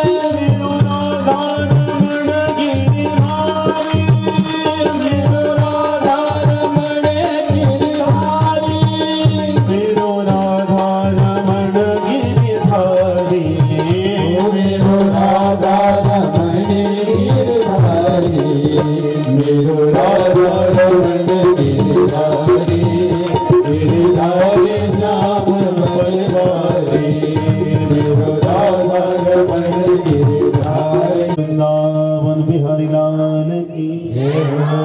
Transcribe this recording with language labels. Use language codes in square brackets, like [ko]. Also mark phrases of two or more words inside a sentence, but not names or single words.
[bra] मेरो राधा रमण गिरधारी मेरो राधा रमण गिरधारी मेरो राधा रमण गिरधारी मेरो राधा रमण गिरधारी मेरो राधा रमण गिरधारी गिरधारी श्याम बनवारी मेरो राधा रमण गिरधारी। [hi] वृंदावन बिहारी लाल की जय हो।